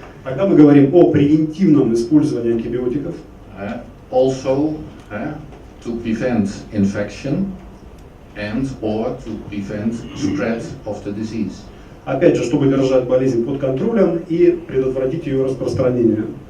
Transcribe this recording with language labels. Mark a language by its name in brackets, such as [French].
[Russian] Когда мы говорим о превентивном использовании антибиотиков, [English] also to prevent infection and or to prevent spread of the disease. [Russian] опять же, чтобы держать болезнь под контролем и предотвратить ее распространение.